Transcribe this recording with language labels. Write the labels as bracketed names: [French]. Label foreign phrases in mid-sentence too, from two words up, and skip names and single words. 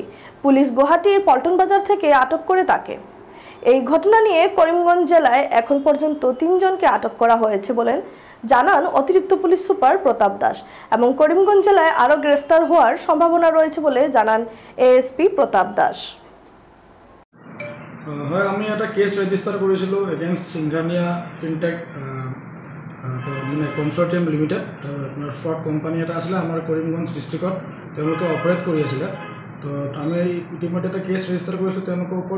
[Bangla] পুলিশ গুয়াহাটির পল্টন বাজার থেকে আটক করে তাকে। এই ঘটনা নিয়ে করিমগঞ্জ জেলায় এখন পর্যন্ত 3 জনকে আটক করা হয়েছে বলেন জানান অতিরিক্ত পুলিশ সুপার প্রতাপ দাস, এবং করিমগঞ্জ জেলায় আরও গ্রেফতার হওয়ার সম্ভাবনা রয়েছে বলে জানান এএসপি প্রতাপ দাস। [Assamese] হয়, আমি এটা [English] কেছ ৰেজিষ্টাৰ [Assamese] কৰিছিলোঁ এগেইনষ্ট সিংঘানিয়া ফিনটেক মানে কনচৰ্টিয়াম লিমিটেড। আপোনাৰ [English] ফ্ৰড কোম্পানী [Assamese] এটা আছিলে আমাৰ কৰিমগঞ্জ ডিষ্ট্ৰিক্টত, তেওঁলোকে অপাৰেট কৰি আছিলে। তো আমি ইতিমধ্যে এটা [English] কেছ ৰেজিষ্টাৰ [Assamese] কৰিছিলোঁ তেওঁলোকৰ ওপৰত।